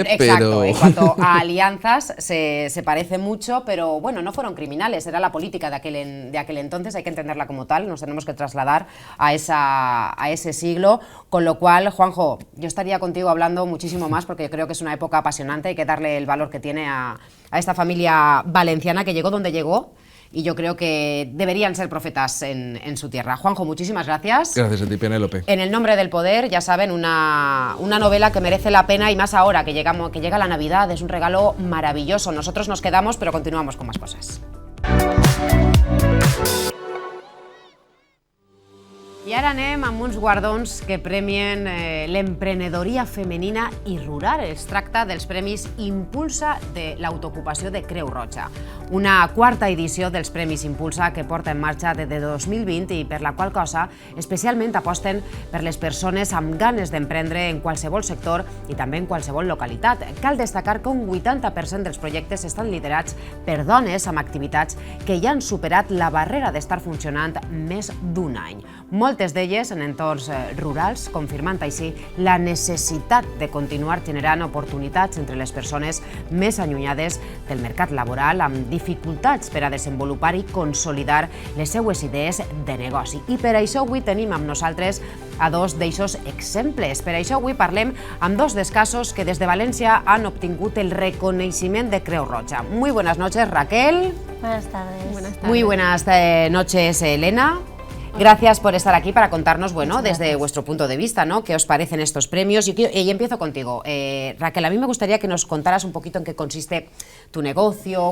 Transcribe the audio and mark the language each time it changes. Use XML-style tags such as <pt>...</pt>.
<es>exacto, en cuanto a alianzas se parece mucho, pero bueno, no fueron criminales, era la política de aquel entonces, hay que entenderla como tal, nos tenemos que trasladar a ese siglo, con lo cual, Juanjo, yo estaría contigo hablando muchísimo más porque creo que es una época apasionante, hay que darle el valor que tiene a esta familia valenciana que llegó donde llegó y yo creo que deberían ser profetas en su tierra. Juanjo, muchísimas gracias. Gracias a ti, Penélope. En el nombre del poder, ya saben, una novela que merece la pena y más ahora que llega la Navidad, es un regalo maravilloso. Nosotros nos quedamos, pero continuamos con más cosas.</es> <ca>I ara anem amb uns guardons que premien l'emprenedoria femenina i rural. Es tracta dels Premis Impulsa de l'autoocupació de Creu Roja. Una quarta edició dels Premis Impulsa que porta en marxa des de 2020 i per la qual cosa especialment aposten per les persones amb ganes d'emprendre en qualsevol sector i també en qualsevol localitat. Cal destacar que un 80% dels projectes estan liderats per dones amb activitats que ja han superat la barrera d'estar funcionant més d'un any. Moltes d'elles en entorns rurals, confirmant així la necessitat de continuar generant oportunitats entre les persones més allunyades del mercat laboral, amb dificultats per a desenvolupar i consolidar les seues idees de negoci. I per això avui tenim amb nosaltres a dos d'eixos exemples. Per això avui parlem amb dos dels casos que des de València han obtingut el reconeixement de Creu Roja.</ca> <es>Muy buenas noches, Raquel. Buenas tardes. Buenas tardes. Muy buenas noches, Elena. Gracias por estar aquí para contarnos, bueno, desde vuestro punto de vista, ¿no? ¿Qué os parecen estos premios? Y empiezo contigo. Raquel, a mí me gustaría que nos contaras un poquito en qué consiste tu negocio.</es>